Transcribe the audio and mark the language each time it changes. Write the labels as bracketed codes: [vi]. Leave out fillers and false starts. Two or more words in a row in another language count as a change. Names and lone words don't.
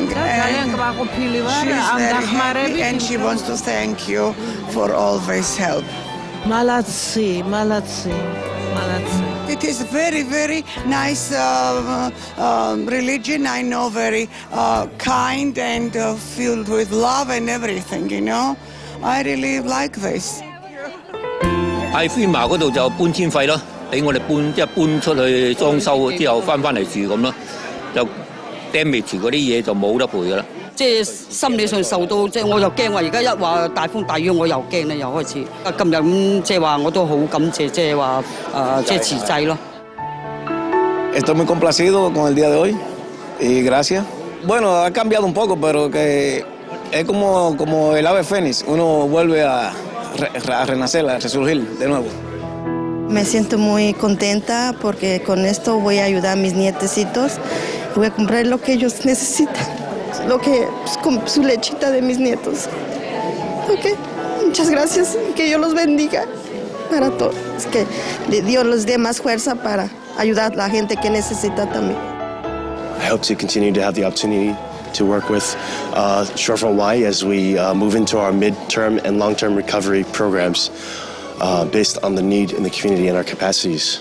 [en] And she's very happy and she wants to thank you for all this help. Malatsi, malatsi, malatsi. It is very, very nice religion, I know, very kind and filled with love and everything, you know. I really like this. [yue] 喺飛馬嗰度就搬遷費咯，俾我哋搬出去裝修之後翻嚟住咁咯，就 damage 嗰啲嘢就冇得賠噶啦。即係心理上受到，即係我又驚話而家一話大風大雨，我又驚啦，又開始。今日咁即係話我都好感謝，即係話即係慈濟咯。 [es] Estoy muy complacido con el día de hoy y gracias. Bueno, ha cambiado un poco, pero que es como el ave fénix, uno vuelve a renacer, a resurgir de nuevo. Me siento muy contenta porque con esto voy a ayudar a mis nietecitos. Voy a comprar lo que ellos necesitan, con su lechita de mis nietos. Ok, muchas gracias, que Dios los bendiga para todos, que Dios les dé más fuerza para ayudar a la gente que necesita también. [en] I hope to continue to have the opportunity to work with Short-Form Y as we move into our mid-term and long-term recovery programs based on the need in the community and our capacities.